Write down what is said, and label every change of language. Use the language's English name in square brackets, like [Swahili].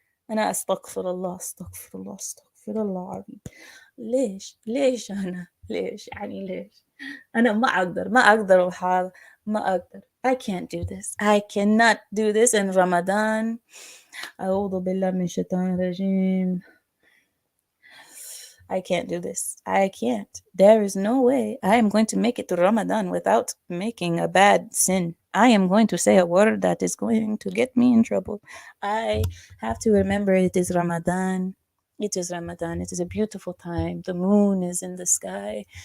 [Arabic] أنا أستغفر الله أستغفر الله أستغفر الله العظيم. ليش أنا ليش يعني ليش أنا ما أقدر ما أقدر. [English] I can't do this. I cannot do this in Ramadan. [Arabic] أعوذ بالله من الشيطان الرجيم. [English] I can't do this. I can't. There is no way I am going to make it to Ramadan without making a bad sin. I am going to say a word that is going to get me in trouble. I have to remember it is Ramadan. It is Ramadan. It is a beautiful time. The moon is in the sky.